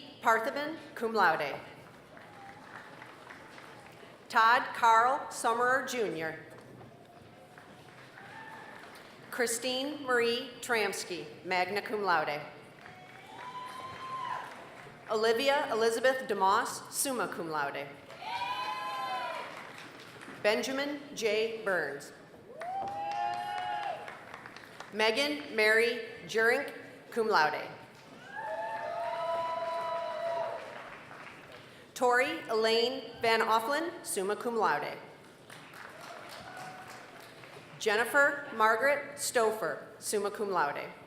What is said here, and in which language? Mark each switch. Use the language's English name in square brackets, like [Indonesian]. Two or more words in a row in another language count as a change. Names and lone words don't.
[English] Parthiban, [Latin] cum laude. [English] Todd Carl Summerer, Jr. Christine Marie Tramsky, [Latin] magna cum laude. [English] Olivia Elizabeth DeMoss, [Latin] summa cum laude. [English] Benjamin J. Burns. Megan Mary Jurink, [Latin] cum laude. [English] Tori Elaine Van Offlin, [Latin] summa cum laude. [English] Jennifer Margaret Stouffer, [Latin] summa cum laude.